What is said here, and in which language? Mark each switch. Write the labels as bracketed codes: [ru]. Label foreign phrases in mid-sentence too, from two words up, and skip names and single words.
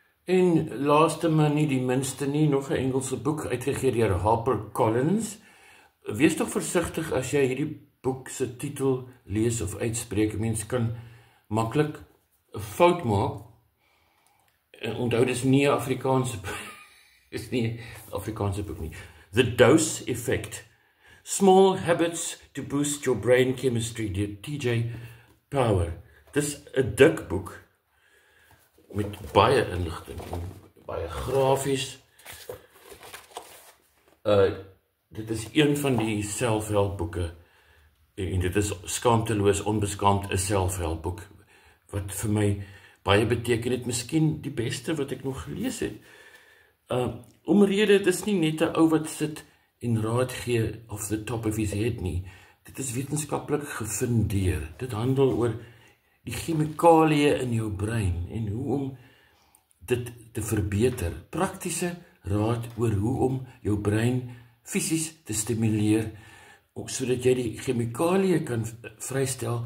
[af] En laaste maar nie die minste nie, nog 'n Engelse boek uitgegee deur HarperCollins. Wees tog versigtig as jy hierdie boek se titel lees of uitspreek. Mens kan maklik 'n fout maak. Onthou, dis nie 'n Afrikaanse is nie 'n Afrikaanse boek nie. [en] The Dose Effect. Small Habits to Boost Your Brain Chemistry deur TJ Power. [af] Dis 'n dik boek met baie inligting en baie grafies. Dit is een van die selfhelpboeke en dit is skaamteloos onbeskaamd 'n selfhelpboek wat vir my baie beteken het, miskien die beste wat ek nog gelees het. Omrede, dit is nie net 'n ou wat sit en raad gee [en] off the top of his head [af] nie. Dit is wetenskaplik gefundeer. Dit handel oor die chemikalieë in jou brein en hoe om dit te verbeter. Praktiese raad oor hoe om jou brein fisies te stimuleer, sodat jy die chemikalieë kan vrystel.